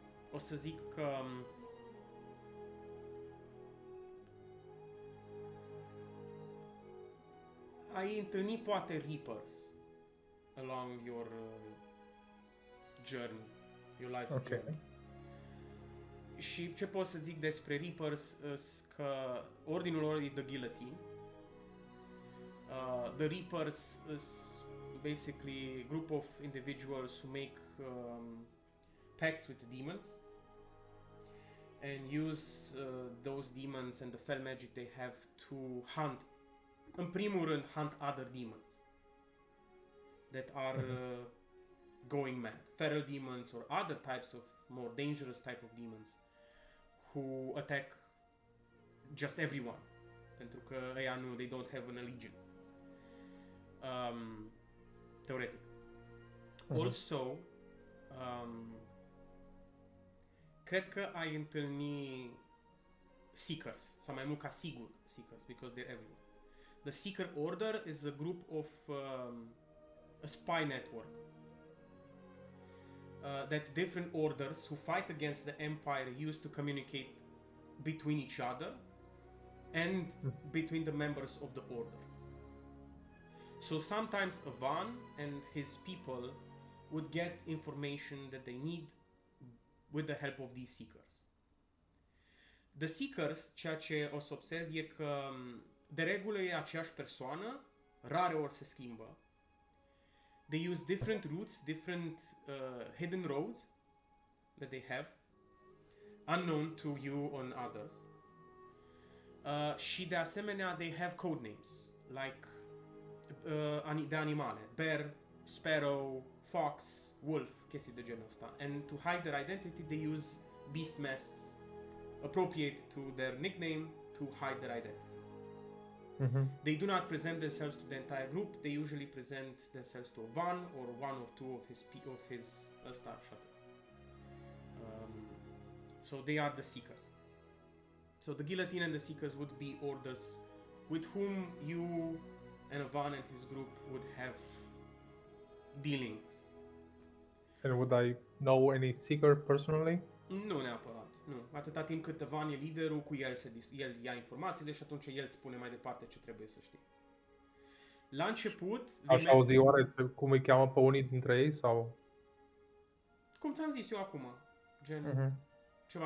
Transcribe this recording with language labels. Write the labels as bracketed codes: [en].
[ro] O să zic că ai întâlnit poate Reapers [en] along your journey, your life journey. [ro] Și ce pot să zic despre Reapers că ordinul lor e The Guillotine. [en] The Reapers is basically a group of individuals who make pacts with the demons and use those demons and the fell magic they have to hunt. [ro] În primul rând, [en] hunt other demons that are going mad. Feral demons or other types of more dangerous type of demons who attack just everyone. [ro] Pentru că ăia nu, [en] they don't have an allegiance. [ro] Teoretic. Also, cred că ai întâlni Seekers, sau mai mult ca sigur Seekers, [en] because they're everywhere. The Seeker Order is a group of a spy network that different orders who fight against the Empire use to communicate between each other and between the members of the Order. So sometimes Avan and his people would get information that they need with the help of these Seekers. [ro] The Seekers, ceea ce o să observi e că de regulă e aceeași persoană, rare ori se schimbă. [en] They use different routes, different hidden roads that they have, unknown to you or others. [ro] Și de asemenea, [en] they have code names, like [ro] de animale, [en] bear, sparrow, fox, wolf, [ro] chestii de genul ăsta. [en] And to hide their identity, they use beast masks appropriate to their nickname to hide their identity. They do not present themselves to the entire group. They usually present themselves to one or two of his shut up. So they are the Seekers. So the Guillotine and the Seekers would be orders with whom you and Avan and his group would have dealings. And would I know any Seeker personally? [ro] Nu neapărat, nu. Atâta timp cât Avan e liderul, cu el el ia informațiile și atunci el îți spune mai departe ce trebuie să știi. La început... Aș auzi oare cum îi cheamă pe unii dintre ei sau... Cum ți-am zis eu acum, gen... Ceva